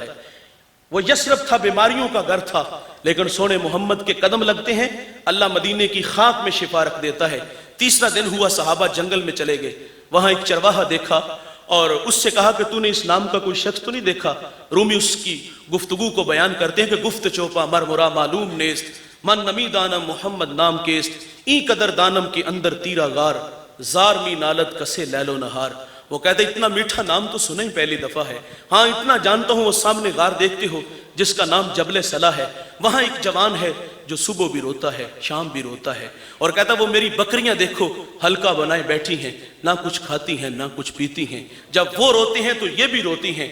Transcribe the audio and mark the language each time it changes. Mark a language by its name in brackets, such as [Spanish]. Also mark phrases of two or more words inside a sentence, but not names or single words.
[Urdu] وہ یثرب تھا، بیماریوں کا گھر تھا، لیکن سونے محمد کے قدم لگتے ہیں، اللہ مدینے کی خاک میں شفا رکھ دیتا ہے۔ تیسرا دن ہوا، صحابہ جنگل میں چلے گئے، وہاں ایک چرواہا دیکھا اور اس سے کہا کہ تو نے اس نام کا کوئی شخص تو نہیں دیکھا؟ رومی اس کی گفتگو کو بیان کرتے ہیں کہ [Persian] گفت چوپا مر مرا معلوم نیست، من نمی دانم محمد نام کیست، این قدر دانم کے اندر تیرا غار، زار می نالت کسے لیل و نہار۔ [Urdu] وہ کہتے اتنا میٹھا نام تو سنا ہی پہلی دفعہ ہے، ہاں اتنا جانتا ہوں وہ سامنے غار دیکھتے ہو جس کا نام جبل صلا ہے، وہاں ایک جوان ہے جو صبح بھی روتا ہے شام بھی روتا ہے، اور کہتا وہ میری بکریاں دیکھو حلقہ بنائے بیٹھی ہیں، نہ کچھ کھاتی ہیں نہ کچھ پیتی ہیں، جب وہ روتے ہیں تو یہ بھی روتی ہیں۔